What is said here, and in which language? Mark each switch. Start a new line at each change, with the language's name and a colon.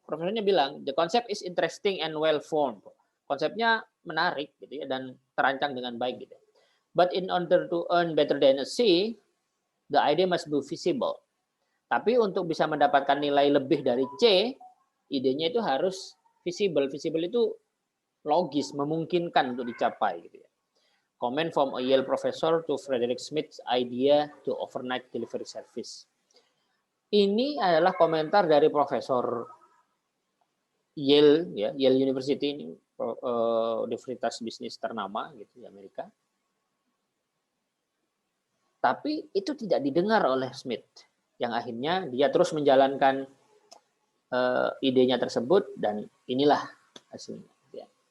Indonesian: Profesornya bilang,
English: the concept is interesting and well formed.
Indonesian: Konsepnya menarik gitu ya dan terancang dengan baik gitu.
English: But in order to earn better than a C, the idea must be visible.
Indonesian: Tapi untuk bisa mendapatkan nilai lebih dari C, idenya itu harus visible. Visible itu logis, memungkinkan untuk dicapai gitu ya.
English: Comment from a Yale professor to Frederick Smith's idea to overnight delivery service.
Indonesian: Ini adalah komentar dari profesor Yale, ya, Yale University ini universitas bisnis ternama gitu di Amerika. Tapi itu tidak didengar oleh Smith, yang akhirnya dia terus menjalankan idenya tersebut dan inilah hasilnya. Ya.